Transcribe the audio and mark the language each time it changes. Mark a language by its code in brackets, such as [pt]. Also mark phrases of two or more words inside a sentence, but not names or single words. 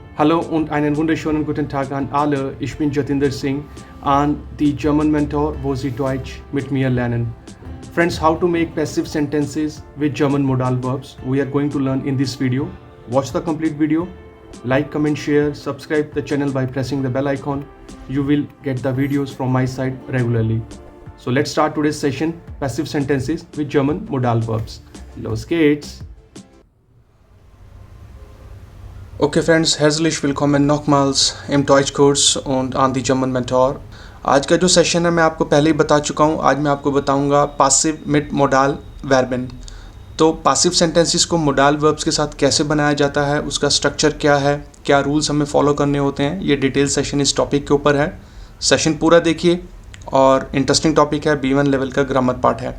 [de] Hallo und einen wunderschönen guten Tag an alle. Ich bin [en] Jatinder Singh and the German mentor, [de] wo Sie Deutsch mit mir lernen. [en] Friends, how to make passive sentences with German modal verbs we are going to learn in this video. Watch the complete video. Like, comment, share, subscribe the channel by pressing the bell icon. You will get the videos from my side regularly. So let's start today's session, passive sentences with German modal verbs. [de] Los geht's! [en] Okay Friends, [de] herzlich willkommen nochmals im Deutschkurs und an die German Mentor. [hi] आज का जो सेशन है मैं आपको पहले ही बता चुका हूँ. आज मैं आपको बताऊँगा [de] Passiv mit Modal Verben. [hi] तो [en] passive sentences [hi] को [en] modal verbs [hi] के साथ कैसे बनाया जाता है, उसका स्ट्रक्चर क्या है, क्या रूल्स हमें फॉलो करने होते हैं, ये [en] detail session [hi] इस टॉपिक के ऊपर है. सेशन पूरा देखिए और [en] interesting topic [hi] है, B1 लेवल का [en] grammar part [hi] है.